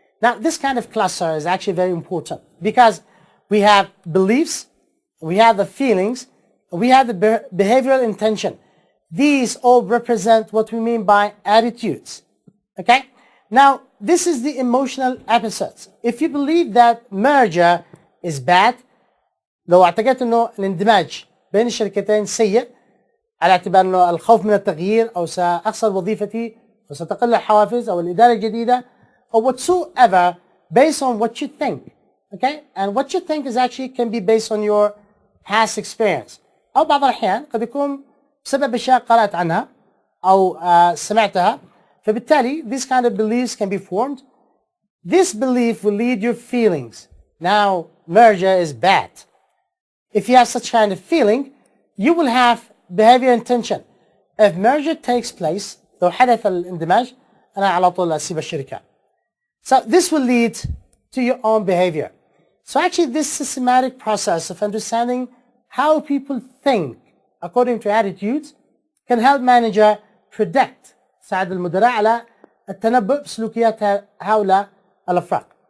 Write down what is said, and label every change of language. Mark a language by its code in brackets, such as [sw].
[en] Now, this kind of cluster is actually very important because we have beliefs, we have the feelings, we have the behavioral intention. These all represent what we mean by attitudes. Okay? Now, this is the emotional episodes. If you believe that merger is bad, [ar] لو اعتقدت انه الاندماج بين الشركتين سيء على اعتبار انه الخوف من التغيير او ساخسر وظيفتي او ستقل الحوافز او الاداره الجديده [en] or whatsoever based on what you think. Okay? And what you think is actually can be based on your past experience. [ar] او بعض الاحيان قد يكون بسبب اشياء قرأت عنها او سمعتها. فبالتالي [en] these kind of beliefs can be formed. This belief will lead your feelings. Now, merger is bad. If you have such kind of feeling, you will have behavior intention. If merger takes place, [ar] لو حدث الاندماج أنا على طول أسيب الشركة. [en] So this will lead to your own behavior. So actually this systematic process of understanding how people think according to attitudes can help manager predict [ar] ساعد المدراء على التنبؤ بسلوكيات هؤلاء الأفراد.